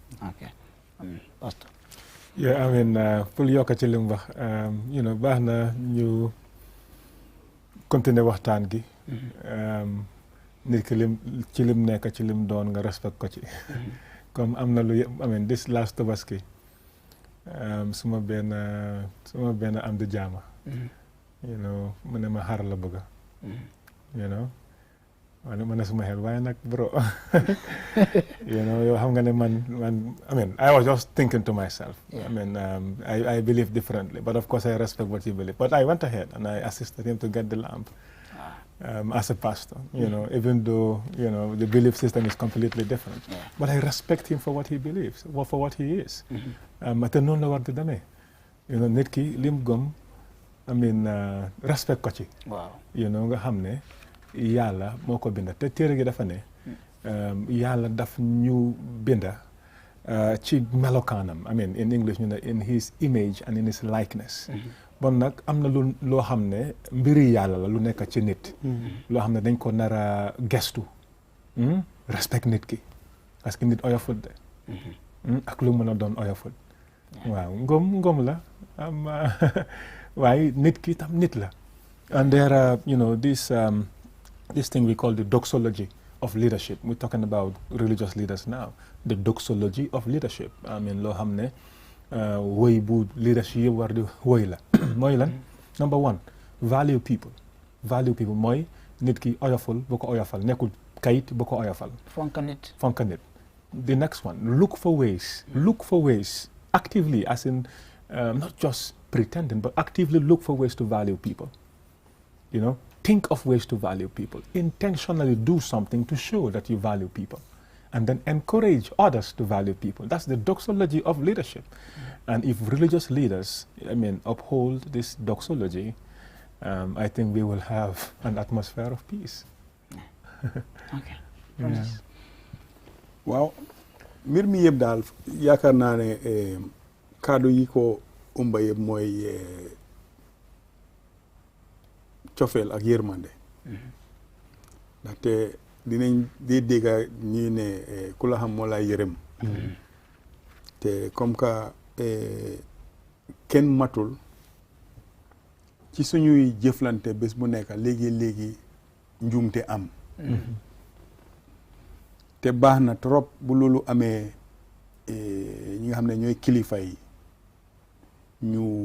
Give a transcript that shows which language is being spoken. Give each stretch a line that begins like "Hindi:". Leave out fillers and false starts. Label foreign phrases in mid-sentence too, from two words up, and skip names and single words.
English: Pastor
Wolof: pour yokk ci li mu wax baax na ñu continuer waxtaan gi nit ki ci lim nekk ci lim doon nga respect ko ci comme am na lu
English: this last Tabaski
Wolof: suma benn am di jaama mu ne ma xar la bëgga ma ne suma xel waaye nag bro yow xam nga ne man
English: I was just thinking to myself I believe differently but of course I respect what you believe but I went ahead and I assisted him to get the lamb as a pastor, you know, even though, you know, the belief system is completely different. But I respect him for what he believes, for what he is.
Wolof: Te noonu la war di demee.
English: You know,
Wolof: nit ki lim gëm,
English: I mean,
Wolof: respect ko ci.
English: Wow. You know,
Wolof: nga xam ne Yàlla moo ko binda. Te téere gi dafa ne Yàlla daf ñu binda ci melokaanam.
English: I mean, in English,
Wolof: ñu ne
English: in his image and in his likeness.
Wolof: Bon nag am na loo xam ne mbiri Yàlla la lu nekk ci nit. Loo xam ne dañ ko nar a gestu. Respect nit ki.
French: Parce que
Wolof: nit oyoful de. Ak lu mën a doon oyoful. Waaw ngom la. Waaye nit ki tam nit la.
English: And there are, you know, this thing we call the Doxology of Leadership. We're talking about religious leaders now. The Doxology of Leadership. I mean,
Wolof: loo xam ne woy bu leadership yëpp war di woy la. Mooy lan?
English: Number one, value people. Value people
Wolof: mooy nit ki oyofal bu ko oyofal nekkul kayit bu ko oyofal. Fonka nit. Fonka nit.
English: The next one, look for ways actively, as in not just pretending, but actively look for ways to value people. You know, think of ways to value people. Intentionally do something to show that you value people. And then encourage others to value people. That's the doxology of leadership. And if religious leaders, I mean, uphold this doxology, I think we will have an atmosphere of peace. Okay. Yeah.
Wolof: waaw mbir mi yëpp daal yaakaar naa ne kaddu yi ko umba yëpp mooy cofeel ak yërmande ndaxte dinañ di dégga ñuy ne ku la xam moo lay yërëm te
French: comme que
Wolof: kenn matul ci suñuy jëflante bés bu nekk léegi njuumte am te baax na trop bu loolu amee ñi nga xam ne ñooy kilifa yi ñu